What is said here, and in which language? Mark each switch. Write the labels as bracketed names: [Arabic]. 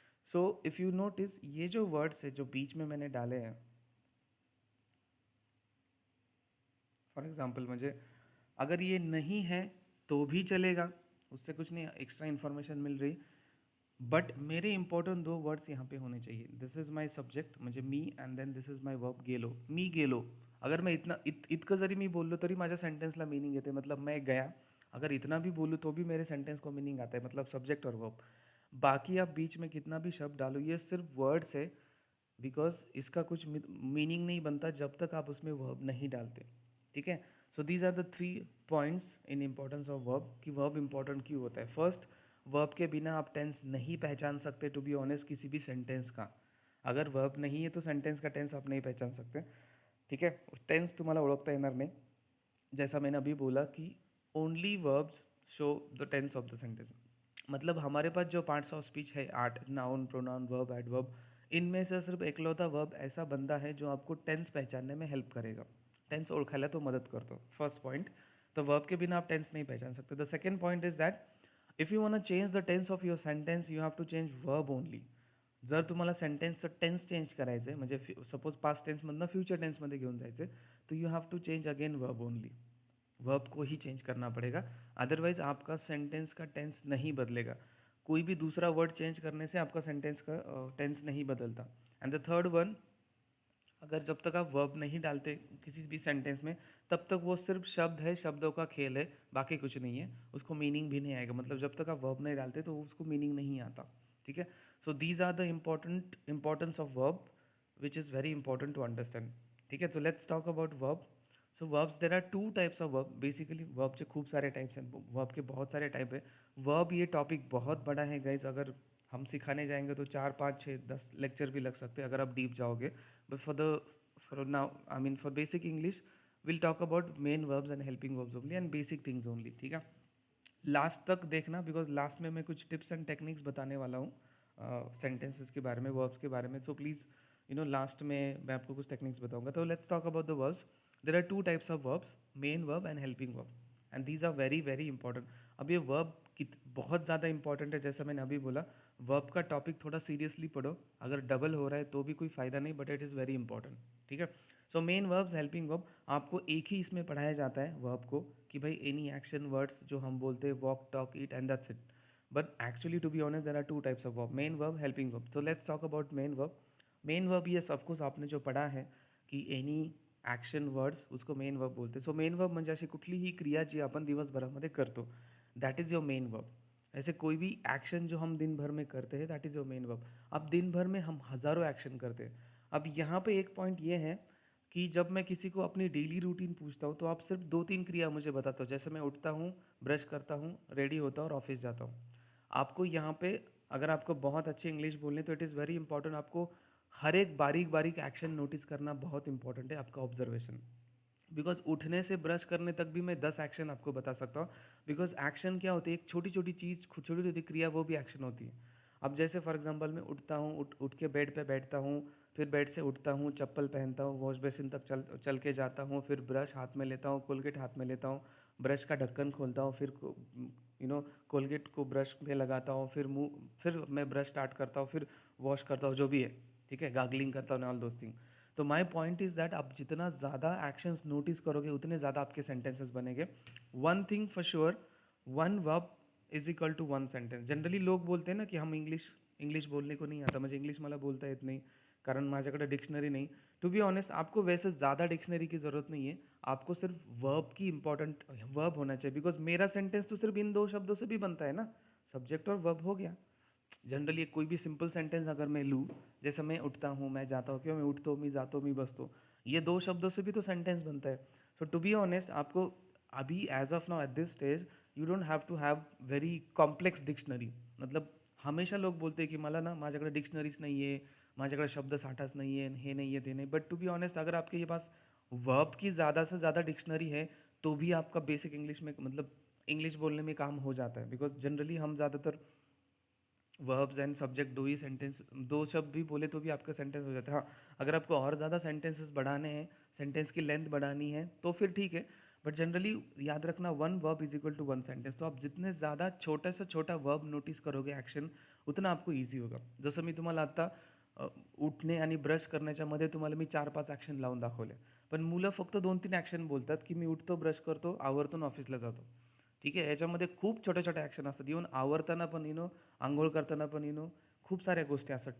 [English] so if you notice [Hindi] ये जो words है जो बीच में मैंने डाले हैं, फॉर एग्जाम्पल मुझे अगर ये नहीं है तो भी चलेगा, उससे कुछ नहीं, एक्स्ट्रा इन्फॉर्मेशन मिल रही, बट मेरे इंपॉर्टेंट 2 वर्ड्स यहाँ पे होने चाहिए. [English] this is my subject [Marathi] म्हणजे मी, [English] and then this is my verb [Marathi] गेलो. मी गेलो, [Hindi] अगर मैं [Marathi] इतकं जरी मी बोललो तरी माझ्या सेंटेन्सला मीनिंग येते, [Hindi] मतलब मैं गया. अगर इतना भी बोलूँ तो भी मेरे सेंटेंस को मीनिंग आता है, मतलब सब्जेक्ट और वर्ब. बाकी आप बीच में कितना भी शब्द डालो, ये सिर्फ वर्ड्स है, बिकॉज इसका कुछ मीनिंग नहीं बनता जब तक आप उसमें वर्ब नहीं डालते. ठीक है. [English] so these are the 3 points in importance of verb, [Hindi] कि वर्ब इंपॉर्टेंट क्यों होता है. फर्स्ट, वर्ब के बिना आप टेंस नहीं पहचान सकते, टू बी ऑनेस्ट, किसी भी सेंटेंस का. अगर वर्ब नहीं है तो सेंटेंस का टेंस आप नहीं पहचान सकते. ठीक है. [Marathi] टेंस तुम्हाला ओळखता येणार नाही. [Hindi] जैसा मैंने अभी बोला कि [English] Only verbs show the tense of the sentence. [Hindi] मतलब हमारे पास जो पार्ट्स ऑफ स्पीच है 8, नाउन, प्रोनाउन, वर्ब, एडवर्ब, इनमें से सिर्फ एकलौता वर्ब ऐसा बंदा है जो आपको टेंस पहचानने में हेल्प करेगा. [Marathi] टेंस ओळखायला तो मदत करतो. [English] First point. [Hindi] तो वर्ब के बिना आप टेंस नहीं पहचान सकते. [English] The second point is that if you want change the tense of your sentence you have to change verb only. [Marathi] जर तुम्हाला सेंटेन्सचं टेन्स चेंज करायचं आहे, म्हणजे सपोज पास्ट टेन्समधनं फ्युचर टेन्समध्ये घेऊन जायचं आहे, तो [English] You have to change again verb only. [Hindi] Verb को ही चेंज करना पड़ेगा, अदरवाइज आपका सेंटेंस का टेंस नहीं बदलेगा. कोई भी दूसरा वर्ड चेंज करने से आपका सेंटेंस का टेंस नहीं बदलता. एंड द थर्ड वन, अगर जब तक आप वर्ब नहीं डालते किसी भी सेंटेंस में, तब तक वो सिर्फ शब्द है, शब्दों का खेल है, बाकी कुछ नहीं है, उसको मीनिंग भी नहीं आएगा. मतलब जब तक आप वर्ब नहीं डालते तो उसको मीनिंग नहीं आता. ठीक है. [English] So these are the importance of verb which is very important to understand. [Hindi] ठीक है. [English] तो let's talk about verb. So verbs, there are 2 types of verb. [Hindi] Basically verb के खूब सारे टाइप्स हैं, वर्ब के बहुत सारे टाइप है. वर्ब, ये टॉपिक बहुत बड़ा है गाइज, अगर हम सिखाने जाएंगे तो 4, 5, 6, 10 लेक्चर भी लग सकते हैं अगर आप डीप जाओगे. [English] But for now, I mean for basic English, we'll talk about main verbs and helping verbs only and basic things only. [Hindi] ठीक है. लास्ट तक देखना, बिकॉज लास्ट में मैं कुछ टिप्स एंड टेक्निक्स बताने वाला हूँ सेंटेंसेस के बारे में, वर्ब्स के बारे में. So please you know last में मैं आपको कुछ टेक्निक्स बताऊंगा. [English] तो let's talk about the verbs. There are 2 types of verbs, main verb and helping verb, and these are very very important. [Hindi] अब ये वर्ब बहुत ज़्यादा इंपॉर्टेंट है. जैसा मैंने अभी बोला, वर्ब का टॉपिक थोड़ा सीरियसली पढ़ो. अगर डबल हो रहा है तो भी कोई फ़ायदा नहीं, [English] But it is very important. [Hindi] ठीक है. So main verbs, helping verb, आपको एक ही इसमें पढ़ाया जाता है वर्ब को, कि भाई एनी एक्शन वर्ड्स जो हम बोलते हैं, walk, talk, eat, and that's it. [English] But actually to be honest there are 2 types of verb, main verb, helping verb. So let's talk about main verb. [Hindi] Main verb, yes of course आपने जो पढ़ा है की any action words उसको main verb बोलते. [Marathi] So main verb म्हणजे अशी कुठलीही क्रिया जी आपण दिवसभरामध्ये करतो, [English] That is your main verb. [Hindi] ऐसे कोई भी एक्शन जो हम दिन भर में करते हैं, [English] That is your main verb. [Hindi] अब दिन भर में हम हज़ारों एक्शन करते हैं. अब यहाँ पे एक पॉइंट ये है कि जब मैं किसी को अपनी डेली रूटीन पूछता हूँ तो आप सिर्फ 2-3 क्रिया मुझे बताते हो. जैसे मैं उठता हूँ, ब्रश करता हूँ, रेडी होता हूँ और ऑफिस जाता हूँ. आपको यहाँ पे अगर आपको बहुत अच्छी इंग्लिश बोलनी तो [English] it is very important, [Hindi] आपको हर एक बारीक बारीक एक्शन नोटिस करना बहुत इंपॉर्टेंट है, आपका ऑब्जर्वेशन. बिकॉज उठने से ब्रश करने तक भी मैं 10 एक्शन आपको बता सकता हूँ. बिकॉज एक्शन क्या होती है, एक छोटी छोटी चीज़, छोटी छोटी क्रिया, वो भी एक्शन होती है. अब जैसे फॉर एग्जांपल मैं उठता हूँ, उठ के बेड पे बैठता हूँ, फिर बेड से उठता हूँ, चप्पल पहनता हूँ, वॉश बेसिन तक चल के जाता हूँ, फिर ब्रश हाथ में लेता हूँ, कोलगेट हाथ में लेता हूँ, ब्रश का ढक्कन खोलता हूँ, फिर कोलगेट को ब्रश में लगाता हूँ, फिर मैं ब्रश स्टार्ट करता हूँ, फिर वॉश करता हूँ, जो भी है. ठीक है. गार्गलिंग करता हूँ, ऑल दोज थिंग. [English] तो my point is that [Hindi] आप जितना ज़्यादा एक्शंस नोटिस करोगे उतने ज़्यादा आपके सेंटेंसेस बनेंगे. [English] One thing for sure, one verb is equal to one sentence. [Hindi] Generally लोग बोलते हैं ना की हम इंग्लिश बोलने को नहीं आता, [Marathi] म्हणजे इंग्लिश मला बोलता येत नाही कारण माझ्याकडे डिक्शनरी [Hindi] नहीं. टू बी ऑनेस्ट, आपको वैसे ज़्यादा डिक्शनरी की ज़रूरत नहीं है, आपको सिर्फ वर्ब की इंपॉर्टेंट वर्ब होना चाहिए. बिकॉज मेरा सेंटेंस तो सिर्फ इन 2 शब्दों से भी बनता है ना, सब्जेक्ट और वर्ब हो गया. जनरली कोई भी सिंपल सेंटेंस अगर मैं लूँ, जैसे मैं उठता हूँ, मैं जाता हूँ, क्यों मैं उठता हूँ, मैं जाता हूँ, मैं बसता हूँ, ये 2 शब्दों से भी तो सेंटेंस बनता है. [English] so to be honest, [Hindi] आपको अभी [English] As of now at this stage you don't have to have very complex dictionary. [Hindi] मतलब हमेशा लोग बोलते हैं की [Marathi] मला ना माझ्याकडे डिक्शनरीज नाही आहे, माझ्याकडे शब्दसाठाच नाही आहे, हे नाही आहे, ते नाही. [English] but to be honest, [Hindi] अगर आपके पास वर्ब की ज़्यादा से ज़्यादा डिक्शनरी है तो भी आपका बेसिक इंग्लिश में, मतलब इंग्लिश बोलने में काम हो जाता है. बिकॉज जनरली हम ज़्यादातर वर्ब्स एंड सब्जेक्ट दो ही सेंटेंस, दो शब्द भी बोले तो भी आपका सेंटेंस हो जाता है। हाँ, अगर आपको और ज़्यादा सेंटेंसेस बढ़ाने हैं, सेंटेंस की लेंथ बढ़ानी है तो फिर ठीक है, बट जनरली याद रखना [English] One verb is equal to one sentence. [Hindi] तो आप जितने ज़्यादा छोटा से छोटा वर्ब नोटिस करोगे एक्शन, उतना आपको ईजी होगा. [Marathi] जसं मी तुम्हाला आता उठणे आणि ब्रश करण्याच्या मध्ये तुम्हाला मी 4-5 ॲक्शन लावून दाखवले. पण मुलं फक्त 2-3 ॲक्शन बोलतात, की मी उठतो, ब्रश करतो, आवर्तून ऑफिसला जातो. ठीक आहे. याच्यामध्ये खूप छोट्या-छोट्या ॲक्शन असतात. इव्हन आवरताना पण अंघोळ करताना पण खूप साऱ्या गोष्टी असतात.